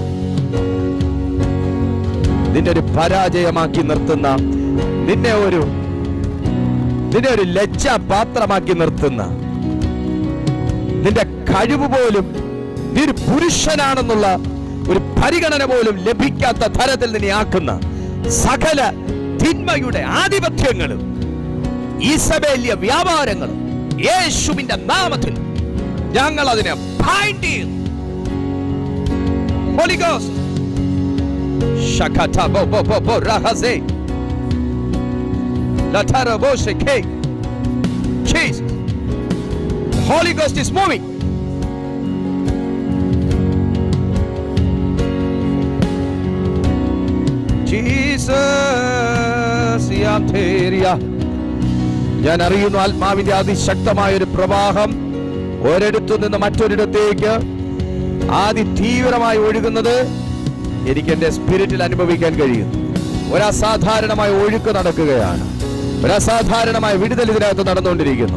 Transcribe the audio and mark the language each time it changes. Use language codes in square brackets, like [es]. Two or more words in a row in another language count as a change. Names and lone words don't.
[ml] നിന്നെ ഒരു പരാജയമാക്കി നിർത്തുന്ന, നിന്നെ ഒരു ലജ്ജാപാത്രമാക്കി നിർത്തുന്ന, നിന്റെ കഴിവ് പോലും നീ ഒരു പുരുഷനാണെന്നുള്ള ഒരു പരിഗണന പോലും ലഭിക്കാത്ത തരത്തിൽ നിന്നെ ആക്കുന്ന സകല തിന്മയുടെ ആധിപത്യങ്ങളും ഈസബേലിയ വ്യാപാരങ്ങളും യേശുവിന്റെ നാമത്തിൽ ഞങ്ങൾ അതിനെ ബൈൻഡ് ചെയ്യുന്നു. [en] Holy Ghost, shakata bo bo bo bo rahaze la tara bo shake. Jesus, the Holy Ghost is moving. Jesus, yanteria. [ml] ഞാൻ അറിയുന്നു ആത്മാവിന്റെ അതിശക്തമായ ഒരു പ്രവാഹം ഒരിടത്തു നിന്ന് മറ്റൊരിടത്തേക്ക് തീവ്രമായി ഒഴുകുന്നത് എനിക്ക് എന്റെ സ്പിരിറ്റിൽ അനുഭവിക്കാൻ കഴിയുന്നു. ഒരു അസാധാരണമായ ഒഴുക്ക് നടക്കുകയാണ്. ഒരു അസാധാരണമായ വിടുതൽ ഇതിനകത്ത് നടന്നുകൊണ്ടിരിക്കുന്നു.